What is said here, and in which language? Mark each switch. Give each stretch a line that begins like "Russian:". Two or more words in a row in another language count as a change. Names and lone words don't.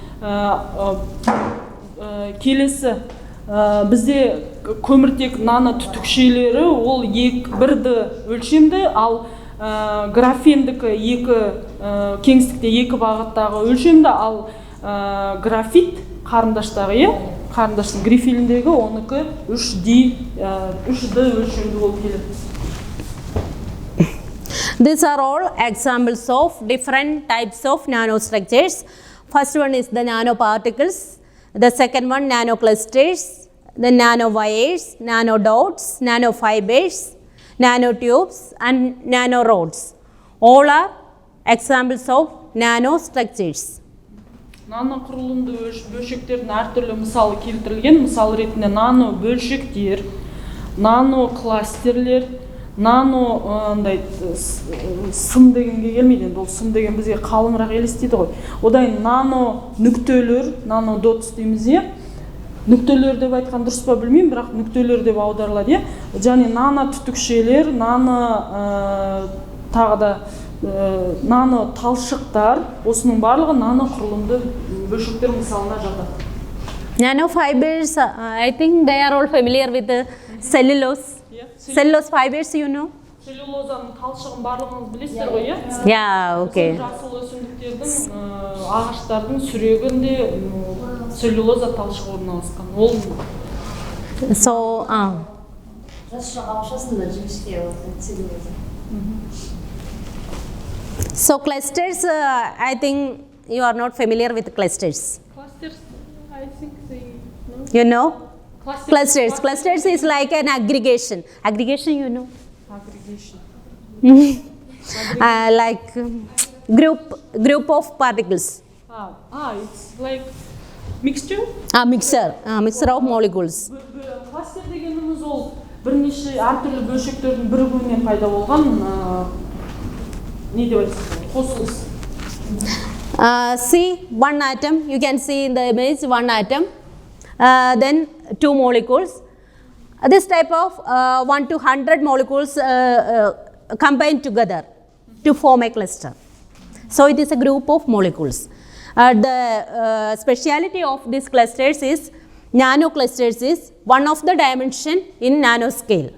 Kazakh: Келесі бізде көміртек нано түтікшелері ол 1-ді өлшемді, ал графендікі кеңістікте 2 бағыттағы өлшемді, ал графит қарындаштағы, қарындаштың грифиліндегі оныкі 3D өлшемді болып келеді.
English: These are all examples of different types of nanostructures. First one is the nanoparticles, the second one nanoclusters, the nanowires, nanodots, nanofibers, nanotubes and nanorods. All are examples of nanostructures.
Kazakh: Nano құрылымды бөлшектердің әртүрлі мысалы келтірілген, мысал ретінде нано бөлшектер, нано кластерлер, нано сым дегенге келмейді, ол сым деген бізге қалыңырақ елестейді ғой. Одан нано нүктелер,
English: nano dots
Kazakh: дейміз е. Нүктелер деп айтқан дұрыс па білмеймін, бірақ нүктелер деп аударылады е. Және нано түтікшелер, нано тағы да нано талшықтар, осының барлығы нано құрылымды бөлшектер мысалына жатады.
English: Nanofibers, I think they are all familiar with the cellulose. Cellulose fibers, you know?
Kazakh: Целлюлозаның талшығын барлығыңыз білесіздер ғой, иә?
English: Yeah, okay.
Kazakh: Жасыл өсімдіктердің, ағаштардың сүрегінде целлюлоза талшығы орналасқан. Ол
English: So, so clusters, I think you are not familiar with clusters. Clusters, I think they know. You know? Clusters. Clusters is like an aggregation. Aggregation, you know? Aggregation. Like group of particles. It's like mixture? Mixture of molecules.
Kazakh: Cluster дегеніміз ол бірнеше әртүрлі бөлшектердің бірігуінен пайда болған не деп айтсақ, қосылыс.
English: See one atom, you can see in the image one atom, then two molecules. This type of 1 to 100 molecules combined together to form a cluster. So it is a group of molecules. The speciality of these clusters is nanoclusters is one of the dimension in nanoscale.